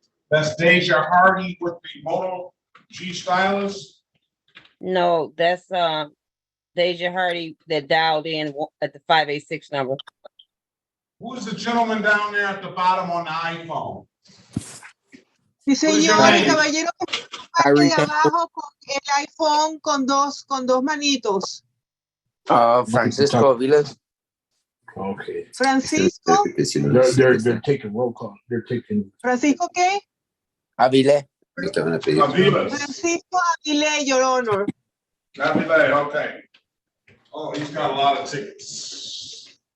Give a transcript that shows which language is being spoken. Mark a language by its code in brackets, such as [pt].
[en] That's Deja Hardy with the Moto G stylus? No, that's Deja Hardy that dialed in at the 586 number. Who is the gentleman down there at the bottom on the iPhone? [es] Sí, señor, el caballero que está ahí abajo con el iPhone con dos manitos. Francisco Vilas. [en] Okay. Francisco. They're taking roll call. They're taking. [es] Francisco, ¿qué? Avile. [en] Francisco Aguilé, Your Honor. Aguilé, okay. Oh, he's got a lot of tickets.